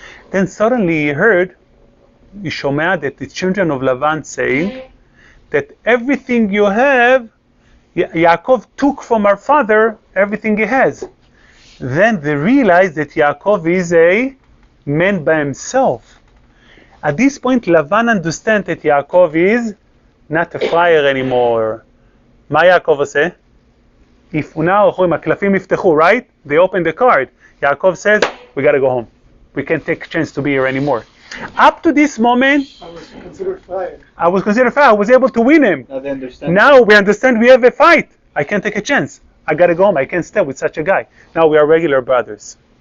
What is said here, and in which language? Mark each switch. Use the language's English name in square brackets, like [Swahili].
[English] Then suddenly he heard Yishomea, that the children of Lavan saying that everything you have, Yaakov took from our father everything he has. Then they realized that Yaakov is a man by himself. At this point, Lavan understands that Yaakov is not a friar anymore. [Hebrew] מה יעקב עושה? יפונה הולכים, הקלפים נפתחו, right? [English] They open the card. Yaakov says, we gotta go home. We can't take a chance to be here anymore. Up to this moment, I was considered friar. I was able to win him. Now they understand. Now we understand we have a fight. I can't take a chance. I gotta go home. I can't stay with such a guy. Now we are regular brothers.